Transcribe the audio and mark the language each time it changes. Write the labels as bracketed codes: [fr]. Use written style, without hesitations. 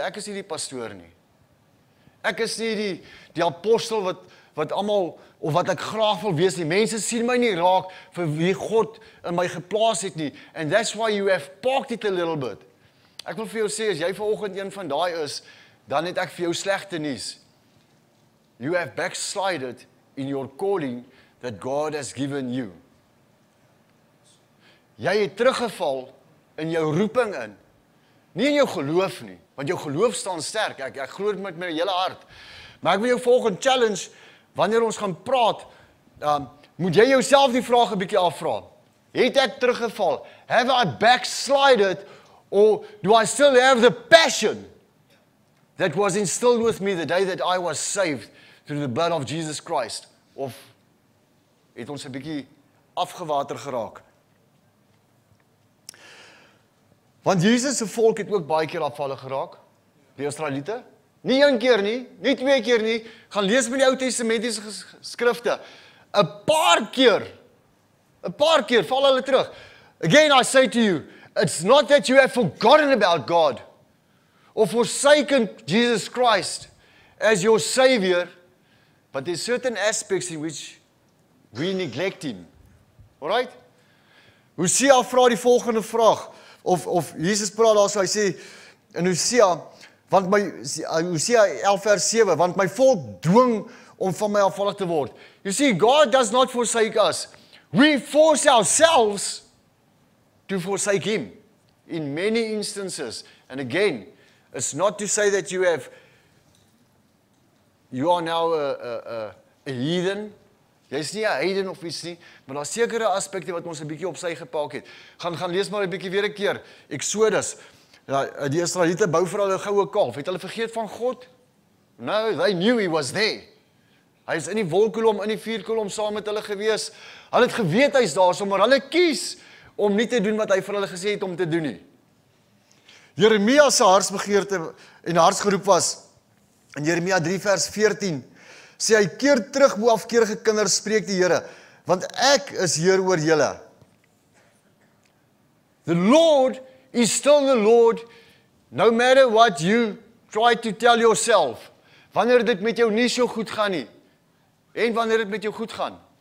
[af] Ek is nie die pastoor nie. Ek is nie die apostel wat almal of wat ek graag wil wees nie. Mense sien my nie raak vir wie God in my geplaas het nie. [en] And that's why you have parked it a little bit. [af] Ek wil vir jou sê, as jy vanoggend een van daai is, dan het ek vir jou slegte nuus. [en] You have backslided in your calling that God has given you. [af] Jy het teruggeval in jou roeping in. Nie in jou geloof nie, want jou geloof staan sterk. Ek glo dit met my hele hart. Maar ek wil jou volgende challenge, wanneer ons gaan praat, moet jy jouself die vraag 'n bietjie afvra. Het ek teruggeval? [en] Have I backslided? Or do I still have the passion that was instilled with me the day that I was saved through the blood of Jesus Christ? [af] Of het ons 'n bietjie afgewater geraak? Want Jesus se volk het ook baie keer afvallig geraak. Die Israeliete. Nie een keer nie, nie twee keer nie. Gaan lees met die Ou Testamentiese skrifte. 'n paar keer val hulle terug. [en] Again, I say to you, it's not that you have forgotten about God or forsaken Jesus Christ as your Savior, but there's certain aspects in which we neglect Him. [af] Alright? Hosea vra die volgende vraag, of Jesus praat daar so, hy sê in Hosea 11 vers 7, want my volk dwing om van my afvallig te word. [en] You see, God does not forsake us. We force ourselves to forsake Him in many instances. And again, it's not to say that you are now a heathen. [af] Jy's nie 'n heiden of iets nie, maar daar's sekere aspekte wat ons 'n bietjie op sy gepaak het. Gaan lees maar 'n bietjie weer 'n keer. Exodus. Ja, die Israeliete bou vir hulle 'n goue kalf. Het hulle vergeet van God? [en] No, they knew He was there. [af] Hy is in die wolkkolom, in die vuurkolom saam met hulle gewees. Hulle het geweet hy's daar, maar hulle kies om nie te doen wat hy vir hulle gesê het om te doen nie. Jeremia se hartsbegeerte en hartsgeroep was in Jeremia 3 vers 14 sê hy, keer terug o afkeerige kinders, spreek die Here, want ek is Heer oor julle. [en] The Lord is still the Lord, no matter what you try to tell yourself. [af] Wanneer dit met jou nie so goed gaan nie, en wanneer dit met jou goed gaan.